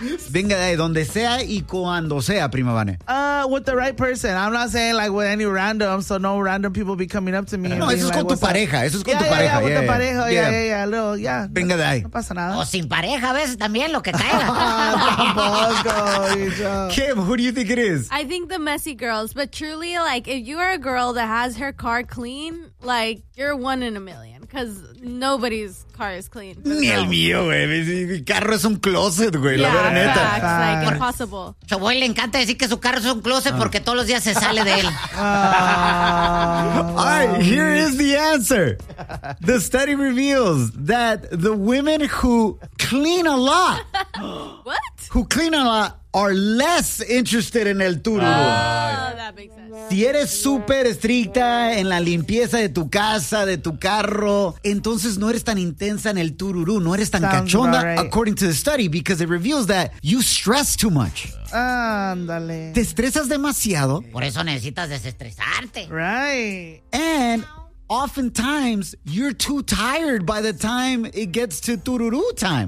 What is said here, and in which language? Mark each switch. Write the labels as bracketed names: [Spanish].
[Spanish] Venga de ahí, donde sea y cuando sea, Prima Vane. [English] With the right person. I'm not saying like with any random, so no random people be coming up to me. [Spanish] No, eso es [English] like, [Spanish] con tu pareja. Eso es con tu pareja. [English] Yeah, with the pareja. Yeah. Yeah. [Spanish] Venga de ahí. No pasa nada. O sin pareja a veces también, lo que caiga. [English] Kim, who do you think it is? I think the messy girls, but truly, like, if you are a girl that has her car clean, like, you're one in a million, because nobody's car is clean. [Spanish] Ni el mío, güey. Mi carro es un closet, güey. Yeah, la verdad, neta. [English] Like, impossible. [Spanish] Chavoy le encanta decir que su carro es un closet porque todos los días se sale de él. [English] All right, here is the answer. The study reveals that the women who clean a lot. What? Who clean a lot are less interested in [Spanish] el tururú. [English] Oh, that makes sense. [Spanish] Si eres súper estricta en la limpieza de tu casa, de tu carro, entonces no eres tan intensa en el tururú, no eres tan [English] sounds [Spanish] cachonda, [English] right, according to the study, because it reveals that you stress too much. [Spanish] Ándale. Te estresas demasiado. Por eso necesitas desestresarte. [English] Right. And oftentimes, you're too tired by the time it gets to tururú time.